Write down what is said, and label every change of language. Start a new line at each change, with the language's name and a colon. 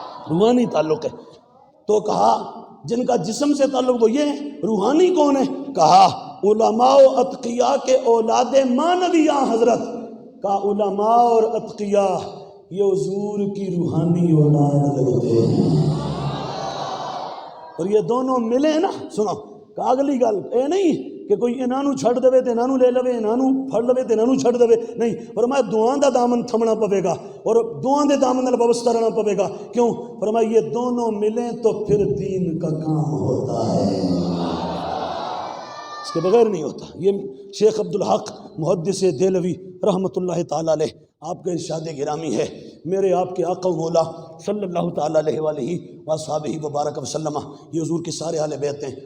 Urdu: روحانی تعلق ہے. تو کہا جن کا جسم سے تعلق وہ یہ ہیں. روحانی کون ہے؟ کہا علماء و اتقیاء کے اولاد مانویہ حضرت کا. علماء اور اتقیاء یہ حضور کی روحانی اولاد لگتے ہیں.
Punjabi: اور یہ دونوں ملے نا، سنو کہ اگلی گل اے نہیں کہ کوئی انہوں چھڑ دے تے انہوں لے لوے، انہوں پھڑ لوے تے انہوں چھڑ دے. نہیں، فرمایا دعاں دا دامن تھمنا پوے گا اور دعاں دے دامن نال وابستہ رہنا پوے گا.
Urdu: کیوں؟ فرمایا یہ دونوں ملیں تو پھر دین کا کام ہوتا ہے، اس کے بغیر نہیں ہوتا. یہ شیخ عبدالحق محدث دہلوی رحمۃ اللہ تعالیٰ علیہ آپ کا ارشاد گرامی ہے. میرے آپ کے آقا و مولا صلی اللہ تعالیٰ علیہ وآلہ وصحبہ وبارک وسلم یہ حضور کے سارے اہل بیت ہیں.